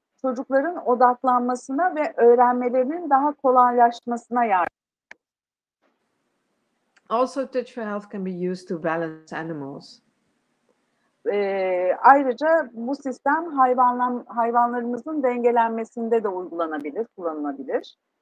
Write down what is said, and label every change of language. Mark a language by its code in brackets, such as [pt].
[tr] Çocukların odaklanmasına ve öğrenmelerinin daha kolaylaşmasına yardımcı. [en] Also, Touch for Health can be used to balance animals. [tr] Ayrıca bu sistem hayvanlarımızın dengelenmesinde de uygulanabilir, kullanılabilir.